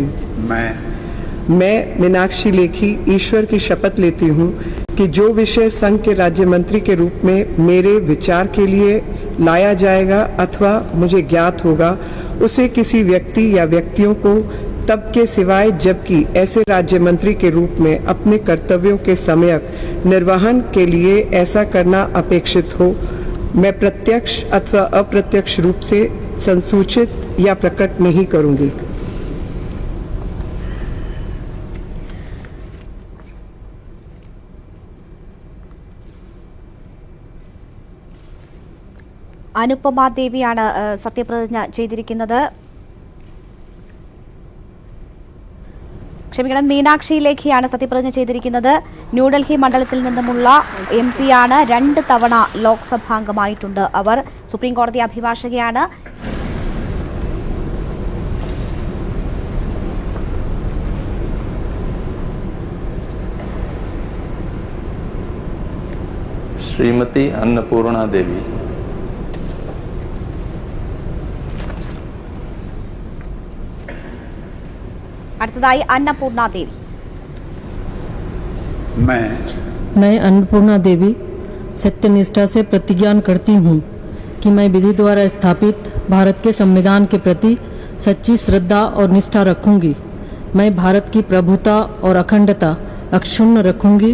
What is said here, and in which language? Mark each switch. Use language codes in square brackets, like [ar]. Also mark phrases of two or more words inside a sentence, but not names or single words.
[hi] मैं मीनाक्षी लेखी ईश्वर की शपथ लेती हूँ कि जो विषय संघ के राज्य मंत्री के रूप में मेरे विचार के लिए लाया जाएगा अथवा मुझे ज्ञात होगा उसे किसी व्यक्ति या व्यक्तियों को तब के सिवाय जबकि ऐसे राज्य मंत्री के रूप में अपने कर्तव्यों के सम्यक निर्वहन के लिए ऐसा करना अपेक्षित हो, मैं प्रत्यक्ष अथवा अप्रत्यक्ष रूप से संसूचित या प्रकट नहीं करूंगी। [ml] അനുപമ ദേവിയാണ് സത്യപ്രതിജ്ഞ ചെയ്തിരിക്കുന്നത്. ക്ഷമിക്കണം, മീനാക്ഷി ലേഖിയാണ് സത്യപ്രതിജ്ഞ ചെയ്തിരിക്കുന്നത്. ന്യൂഡൽഹി മണ്ഡലത്തിൽ നിന്നുമുള്ള MP ആണ്. 2 തവണ ലോക്സഭാംഗമായിട്ടുണ്ട് അവർ. സുപ്രീം കോടതി അഭിഭാഷകയാണ്. [hi] श्रीमती अन्नपूर्णा देवी। [ml] അടുത്തതായി अन्नपूर्णा देवी। [hi] मैं अन्नपूर्णा देवी सत्यनिष्ठा से प्रतिज्ञा करती हूँ कि मैं विधि द्वारा स्थापित भारत के संविधान के प्रति सच्ची श्रद्धा और निष्ठा रखूंगी। मैं भारत की प्रभुता और अखंडता अक्षुण्ण रखूंगी।